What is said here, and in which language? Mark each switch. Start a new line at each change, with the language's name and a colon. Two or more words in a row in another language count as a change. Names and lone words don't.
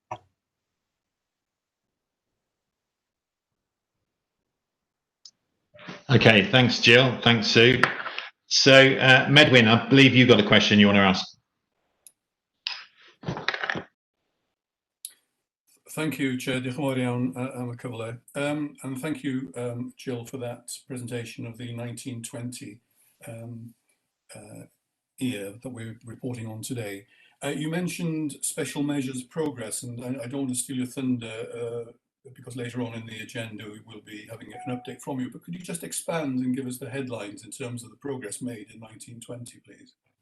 English: Okay, thanks, Jill. Thanks, Sue. So, Medwyn, I believe you've got a question you want to ask. Thank you, Chair.
Welsh: Diolch yn fawr iawn am y cyfle.
English: And thank you, Jill, for that presentation of the 1920 year that we're reporting on today. You mentioned special measures progress, and I don't want to steal your thunder because later on in the agenda we will be having an update from you, but could you just expand and give us the headlines in terms of the progress made in 1920, please?